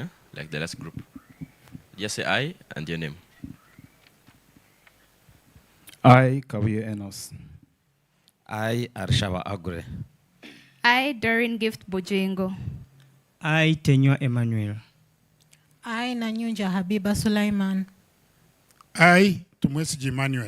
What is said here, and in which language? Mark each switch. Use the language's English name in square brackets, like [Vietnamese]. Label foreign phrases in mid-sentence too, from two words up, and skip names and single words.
[English] Like the last group. Just say I and your name. I, Kabuye Enos. I, Arshava Agre. I, Doreen Gift Bojengo. I, Tenywa Emmanuel. I, Nanyunja Habiba Sulaiman. I, Tumwesiji Emmanuel.